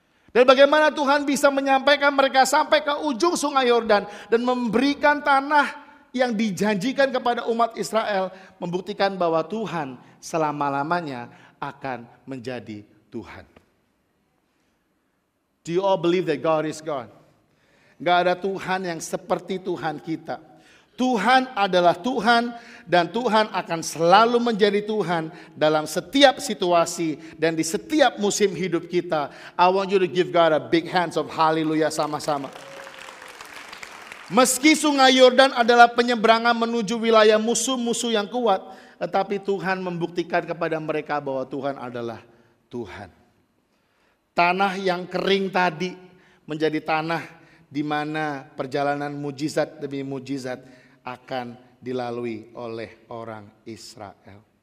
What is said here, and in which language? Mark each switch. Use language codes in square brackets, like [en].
[id] Dan bagaimana Tuhan bisa menyampaikan mereka sampai ke ujung sungai Yordan dan memberikan tanah yang dijanjikan kepada umat Israel, membuktikan bahwa Tuhan selama-lamanya akan menjadi Tuhan. [en] Do you all believe that God is God? [id] Gak ada Tuhan yang seperti Tuhan kita. Tuhan adalah Tuhan dan Tuhan akan selalu menjadi Tuhan dalam setiap situasi dan di setiap musim hidup kita. [en] I want you to give God a big hands of hallelujah [id] sama-sama. Meski sungai Yordan adalah penyeberangan menuju wilayah musuh-musuh yang kuat, tetapi Tuhan membuktikan kepada mereka bahwa Tuhan adalah Tuhan. Tanah yang kering tadi menjadi tanah di mana perjalanan mujizat demi mujizat akan dilalui oleh orang Israel.